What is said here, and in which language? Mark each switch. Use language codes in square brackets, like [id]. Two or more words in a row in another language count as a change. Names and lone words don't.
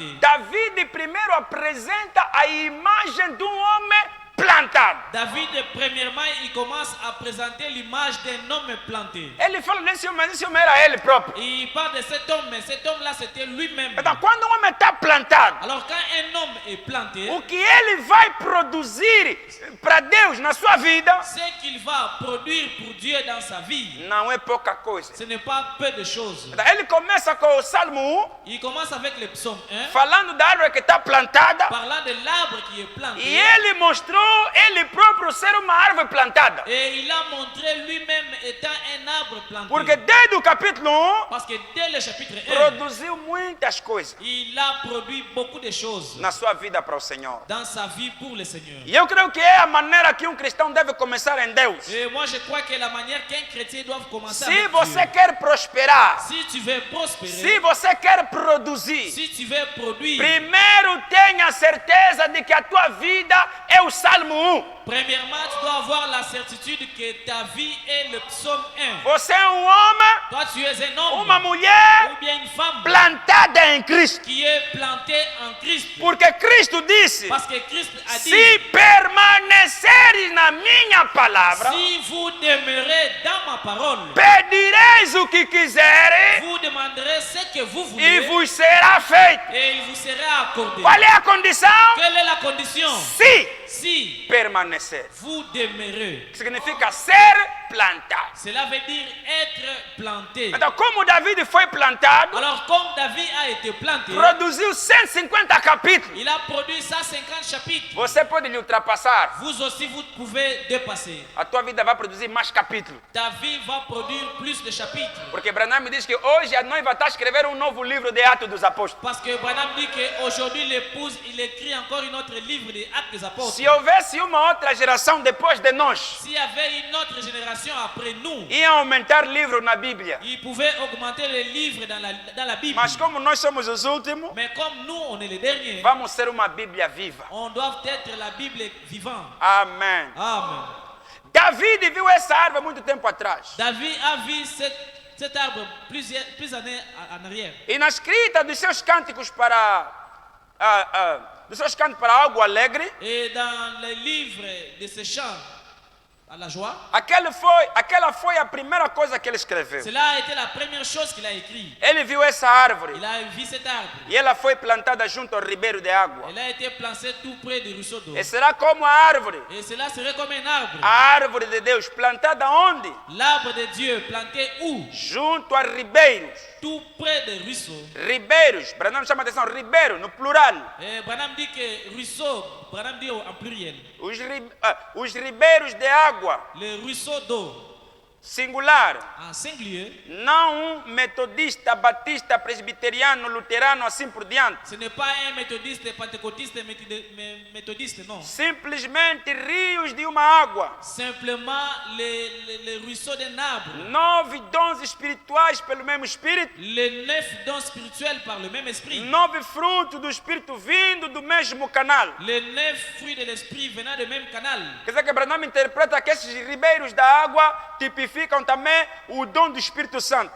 [pt] Davi primeiro apresenta a imagem de um homem plantado. [fr] David, premièrement, il commence à présenter l'image d'un homme planté. [pt] Ele fala desse homem, mas esse homem era ele próprio. [fr] Et il parle de cet homme, mais cet homme-là, c'était lui-même. [pt] Então, quando um homem está plantado, [fr] Alors, quand un homme est planté, [pt] o que ele vai produzir para Deus na sua vida [fr] ce qu'il va produire pour Dieu dans sa vie, [pt] não é pouca coisa. [fr] ce n'est pas peu de choses. [pt] Então, ele começa com o Salmo 1, [fr] Il commence avec le psaume 1, [pt] falando da árvore que está plantada, [fr] parlant de l'arbre qui est planté. [pt] e ele mostrou ele próprio ser uma árvore plantada. [fr] Et il a montré lui-même étant un arbre planté. [pt] Porque desde o capítulo 1, [fr] Parce que dès le chapitre 1, [pt] produziu muitas coisas [fr] il a produit beaucoup de choses [pt] na sua vida para o Senhor. [fr] dans sa vie pour le Seigneur. [pt] E eu creio que é a maneira que um cristão deve começar em Deus. [fr] Et moi, je crois que la manière qu'un chrétien doit commencer [pt] Se [fr] avec [pt] você [fr] Dieu. [pt] quer prosperar, [fr] Si tu veux prospérer, [pt] se você quer produzir, [fr] si tu veux produire, [pt] primeiro tenha certeza de que a tua vida é o Salmo 1. [fr] premièrement, tu dois avoir la certitude que ta vie est le psaume 1. [pt] Você é um homem, [fr] Toi, tu es un homme [pt] uma mulher [fr] ou bien une femme [pt] plantada em Cristo. [fr] qui est planté en Christ. [pt] Porque Cristo disse: [fr] Parce que Christ a dit, [pt] se permaneceres na minha palavra, [fr] si vous demeurez dans ma parole, [pt] pedireis o que quiseres [fr] vous demanderez ce que vous [pt] e [fr] voulez [pt] vos será feito. [fr] et il vous sera accordé. [pt] Qual é a condição? [fr] Quelle est la condition? [pt] Se [fr] Si [pt] permanecer. [fr] vous demeurez, [pt] Que significa ser plantado. [fr] cela veut dire être planté. [pt] Então, como David foi plantado, [fr] Alors, comme David a été planté, [pt] produziu 150 capítulos. [fr] il a produit 150 chapitres. [pt] Você pode lhe ultrapassar. [fr] Vous aussi, vous pouvez dépasser. [pt] A tua vida vai produzir mais capítulos. [fr] Ta vie va produire plus de chapitres. [pt] Porque Branham me diz que hoje a noiva está a escrever um novo livro de Atos dos Apóstolos. [fr] Parce que Branham dit qu'aujourd'hui, l'épouse, il écrit encore un autre livre des Actes des Apôtres. [pt] Se houvesse uma outra geração depois de nós, [fr] S'il y avait une autre génération après nous, [pt] iam aumentar livros na Bíblia. [fr] il pouvait augmenter les livres dans la Bible. [pt] Mas como nós somos os últimos, [fr] Mais comme nous, on est les derniers, [pt] vamos ser uma Bíblia viva. [fr] on doit être la Bible vivante. [pt] Amém. [fr] Amen. [pt] David viu essa árvore muito tempo atrás. [fr] David a vu cet arbre plusieurs années en arrière. [pt] E na escrita dos seus cânticos para algo alegre, [fr] Et dans le livre de ce chant à la joie, [pt] aquela foi a primeira coisa que ele escreveu. [fr] cela a été la première chose qu'il a écrit. [pt] Ele viu essa árvore [fr] Il a vu cet arbre. [pt] e ela foi plantada junto ao ribeiro de água. [fr] Elle a été plantée tout près du ruisseau d'eau. [pt] E será como a árvore, [fr] Et cela serait comme un arbre. [pt] a árvore de Deus, plantada onde? [fr] L'arbre de Dieu planté où? [pt] Junto a ribeiros. [fr] Tout près des ruisseaux. [pt] Ribeiros, Branham chama atenção, ribeiro, no plural. [fr] Et Branham dit que ruisseau, Branham dit en pluriel. [pt] Os ribeiros de água, [fr] Le ruisseau d'eau, [pt] singular. [fr] en singulier, [pt] Não metodista, batista, presbiteriano, luterano, assim por diante. [fr] ce n'est pas un méthodiste, pentecôtiste, méthodiste, non. [pt] Simplesmente rios de uma água. [fr] Simplement le ruisseau d'un arbre. [pt] 9 dons espirituais pelo mesmo Espírito. [fr] Les 9 dons spirituels par le même esprit. [pt] 9 frutos do Espírito vindo do mesmo canal. [fr] Les 9 fruits de l'esprit venant du même canal. [pt] Quer dizer que Branham interpreta que esses ribeiros da água tipificam também o dom do Espírito Santo.